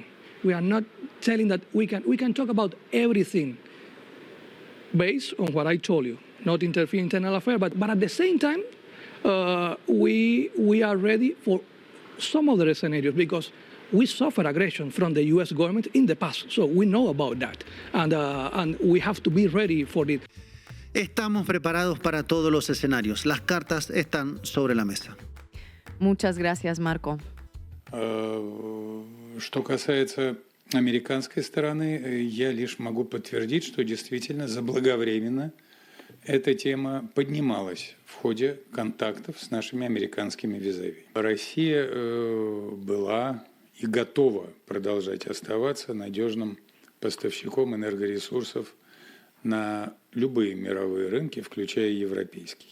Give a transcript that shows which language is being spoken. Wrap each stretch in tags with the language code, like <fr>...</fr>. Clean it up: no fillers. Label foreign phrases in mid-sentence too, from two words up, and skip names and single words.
<en>We are not telling that we can talk about everything based on what I told you, not interfere in internal affairs, but at the same time, we are ready for some other scenarios because we suffered aggression from the U.S. government in the past, so we know about that, and we have to be ready for it.</en> <es>Estamos preparados para todos los escenarios. Las cartas están sobre la mesa. Muchas gracias, Marco.</es> <ru>Что касается американской стороны, я лишь могу подтвердить, что действительно заблаговременно эта тема поднималась в ходе контактов с нашими американскими визави. Россия была и готова продолжать оставаться надежным поставщиком энергоресурсов на любые мировые рынки, включая европейский.</ru>